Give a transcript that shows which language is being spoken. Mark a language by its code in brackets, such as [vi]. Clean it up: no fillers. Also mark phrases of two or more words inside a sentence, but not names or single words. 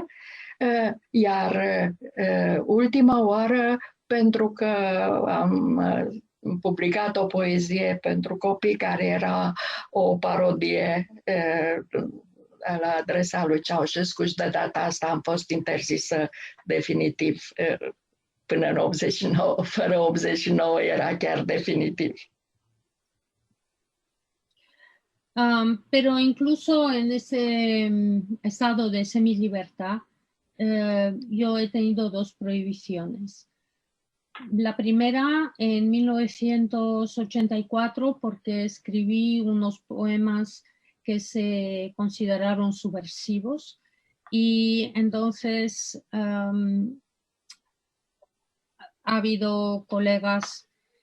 [ro] Iar ultima oară, pentru că am publicat o poezie pentru copii care era o parodie la adresa lui Ceaușescu și de data asta am fost interzisă definitiv până în 89. Fără 89 era chiar definitiv. [es] Pero incluso en ese estado de semilibertad, yo he tenido 2 prohibiciones. La primera en 1984 porque escribí unos poemas que se consideraron subversivos y entonces ha habido colegas